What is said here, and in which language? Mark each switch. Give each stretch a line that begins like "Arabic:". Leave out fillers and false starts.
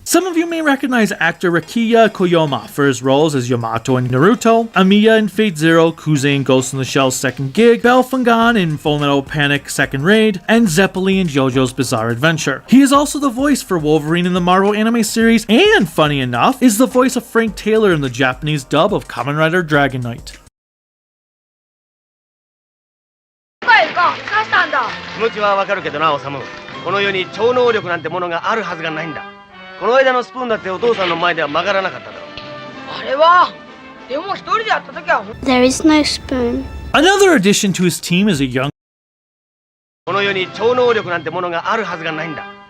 English: Some of you may recognize actor Rakiya Koyama for his roles as Yamato in Naruto, Amiya in Fate Zero, Kuze in Ghost in the Shell's second gig, Belfungan in Fullmetal Panic second raid, and Zeppeli in JoJo's Bizarre Adventure. He is also the voice for Wolverine in the Marvel anime series, and funny enough, is the voice of Frank Taylor in the Japanese dub of Kamen Rider Dragon Knight.
Japanese: 気持ちはわかるけどな、オサム。この世に超能力なんてものがあるはずがないんだ。この間のスプーンだってお父さんの前では曲がらなかっただろう。あれは、でも一人でやった時は。
English: There is no spoon. Another addition to his team is a young
Japanese: この世に超能力なんてものがあるはずがないんだ。